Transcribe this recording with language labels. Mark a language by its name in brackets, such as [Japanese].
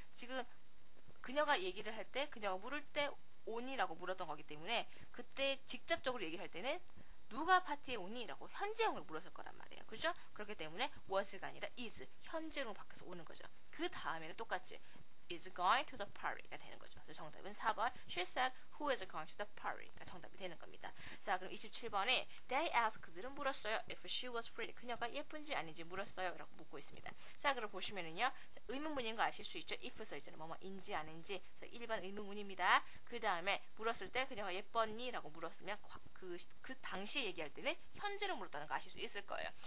[Korean] 지금 그녀가 얘기를 할 때, 그녀가 물을 때 오니라고 물었던 거기 때문에 그때 직접적으로 얘기를 할 때는 누가 파티에 오니? 라고 현재형을 물었을 거란 말이에요. 그죠? 그렇기 때문에 was가 아니라 is, 현재로 바뀌어서 오는 거죠. 그 다음에는 똑같이 [English] is going to the party [Korean] 가 되는 거죠. 그래서 정답은 4번 [English] She said who is going to the party가 [Korean] 정답이 되는 겁니다. 자, 그럼 27번에 [English] they asked, [Korean] 그들은 물었어요. [English] if she was pretty, [Korean] 그녀가 예쁜지 아닌지 물었어요. 라고 묻고 있습니다. 자, 그럼 보시면은요. 자, 의문문인 거 아실 수 있죠? if 써있잖아요. 뭐뭐인지 아닌지. 그래서 1번 의문문입니다. 그 다음에 물었을 때 그녀가 예뻤니? 라고 물었으면 그 당시에 얘기할 때는 현재로 물었다는 거 아실 수 있을 거예요.